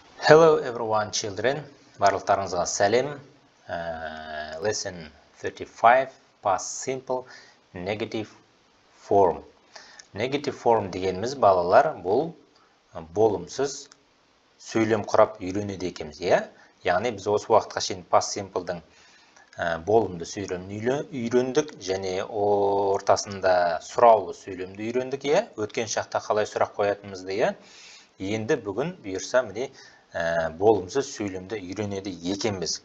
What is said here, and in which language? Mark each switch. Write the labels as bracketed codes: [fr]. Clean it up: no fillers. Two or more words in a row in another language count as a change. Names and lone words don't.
[en] Hello everyone children. [kk] Барлықтарыңызға сәлем. [en] Lesson 35 past simple negative form. Negative form [kk] дегеніміз балалар бұл болымсыз сөйлем құрап үйренеді екенбіз, иә? Яғни біз осы уақытқа шейін [en] past simple'дың [kk] болымды сөйлемін үйрендік және ортасында сұраулы сөйлемді үйрендік, иә? Өткен шақта қалай сұрақ қоятынымызды, иә? Енді бүгін бұйырса міне болымсыз сөйлемді үйренеді екенбіз.